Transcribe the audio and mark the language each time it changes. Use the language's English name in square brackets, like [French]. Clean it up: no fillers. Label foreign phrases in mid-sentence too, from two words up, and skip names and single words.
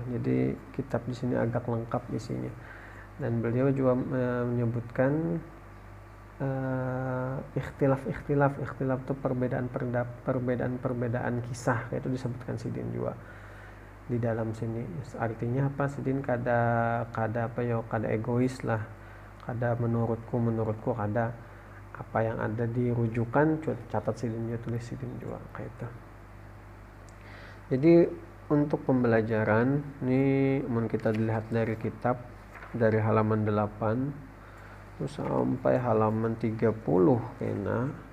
[Indonesian] Jadi kitab di sini agak lengkap isinya. Dan beliau juga menyebutkan ikhtilaf itu perbedaan kisah, itu disebutkan Sidin juga di dalam sini. Artinya apa? [Banjar] Sidin kada egois lah, kada menurutku kada apa yang ada di rujukan catat Sidin juga, tulis Sidin juga kayak itu. [Indonesian] Jadi untuk pembelajaran ini kita dilihat dari kitab, dari halaman 8 sampai halaman 30 kena.